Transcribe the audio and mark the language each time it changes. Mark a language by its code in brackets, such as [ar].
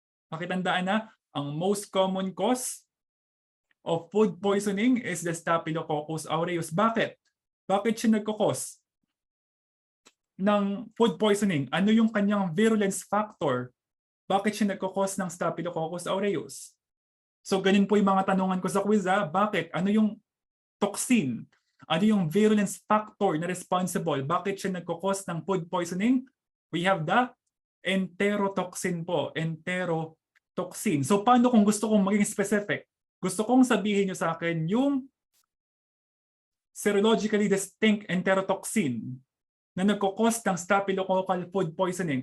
[tl] Pakitandaan ang [en] most common cause of food poisoning is the Staphylococcus aureus. [tl] Bakit? Bakit siya nagkukos ng food poisoning? Ano yung kanyang virulence factor Bakit siya nagkakos ng Staphylococcus aureus? So ganun po yung mga tanungan ko sa quiz. Bakit? Ano yung toxin? Ano yung virulence factor na responsible? Bakit siya nagkakos ng food poisoning? [en] We have the enterotoxin po. [tl] Enterotoxin. So paano kung gusto kong maging specific? Gusto kong sabihin nyo sa akin yung [en] serologically distinct enterotoxin [tl] na nagkakos ng staphylococcal food poisoning.